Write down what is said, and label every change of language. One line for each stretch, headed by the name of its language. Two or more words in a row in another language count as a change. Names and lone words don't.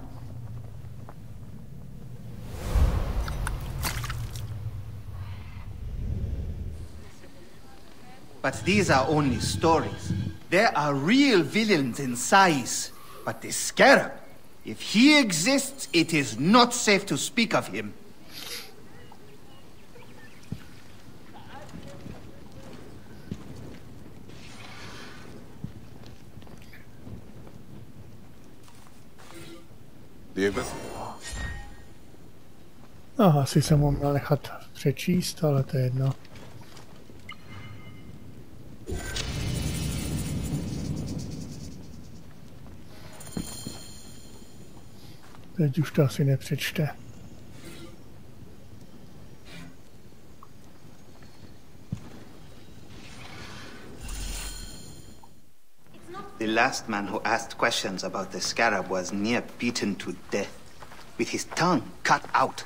English: But these are only stories. There are real villains in Sais. But the Scarab, if he exists, it is not safe to speak of him.
Czech: No, asi jsem ho měl nechat přečíst, ale to je jedno. Teď už to asi nepřečte.
English: The last man who asked questions about the scarab was near beaten to death, with his tongue cut out.